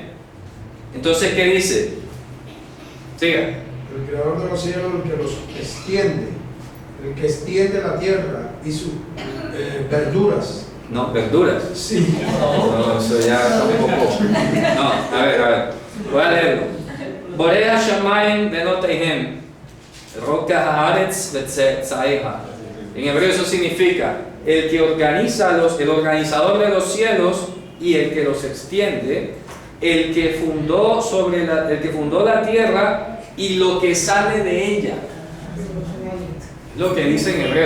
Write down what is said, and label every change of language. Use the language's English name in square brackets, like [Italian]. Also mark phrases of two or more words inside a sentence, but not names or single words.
[Spanish] Entonces, ¿qué dice? Siga. El creador de los cielos, el que los extiende, el que extiende la tierra y sus verduras. No, verduras. Sí. No, eso ya está un poco. No, a ver. Voy a leerlo. [Hebrew] בורא השמים ונוטיהם, רוקע הארץ וצאצאיה. [Spanish] En hebreo eso significa el que organiza el organizador de los cielos y el que los extiende, el que fundó la tierra y lo que sale de ella. Lo que dice en hebreo.